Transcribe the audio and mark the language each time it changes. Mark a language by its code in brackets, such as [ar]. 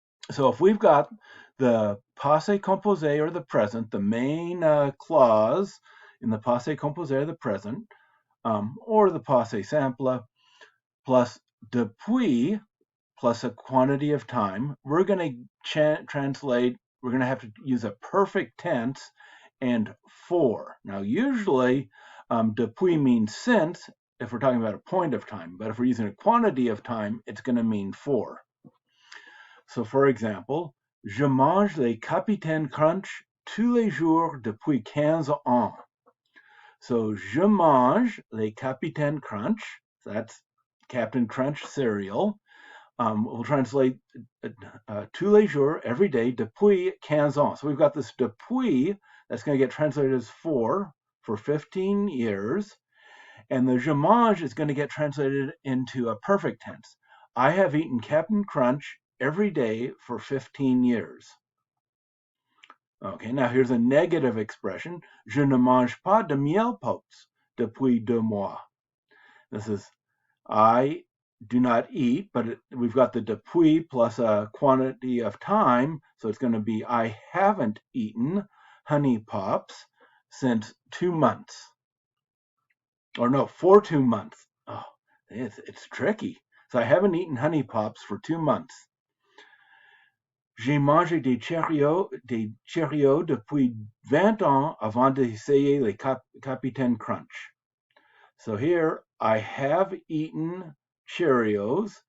[en] So if we've got the passé composé or the present, the main clause in the passé composé or the present, or the passé simple, plus depuis, plus a quantity of time, we're going to translate, we're going to have to use a perfect tense and for. Now, usually, depuis means since if we're talking about a point of time, but if we're using a quantity of time, it's going to mean for. [fr] So, for example, je mange les capitaines crunch tous les jours depuis 15 ans. So, je mange les capitaines crunch, [en] that's Captain Crunch cereal. We'll translate [fr] tous les jours, [en] every day, [fr] depuis 15 ans. [en] So we've got this depuis that's going to get translated as for 15 years. And the je mange is going to get translated into a perfect tense. I have eaten Captain Crunch every day for 15 years. Okay, now here's a negative expression. [fr] Je ne mange pas de miel pops depuis 2 mois. [en] This is, I do not eat, but we've got the depuis plus a quantity of time, so it's going to be I haven't eaten honey pops since 2 months. Or no, for 2 months. Oh, it's tricky. So I haven't eaten honey pops for 2 months. [fr] J'ai mangé des Cheerios depuis 20 ans avant d'essayer les Capitaine Crunch. [en] So here, I have eaten Cheerios.